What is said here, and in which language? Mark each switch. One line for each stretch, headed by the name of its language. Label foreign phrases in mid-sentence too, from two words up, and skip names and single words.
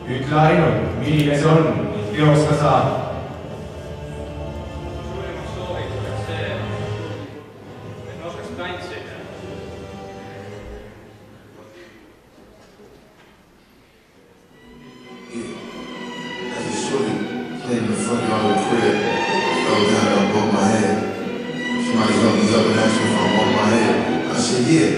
Estonian: klaarinud, milline see on, teosta saab. Suurimaks sooviks oleks see, et ma oskaks tantsida.
English: Yeah. As a shorty playing in the front yard of the crib, fell down and I broke my head. Somebody helped me up and asked me if I broke my head. I said, yeah.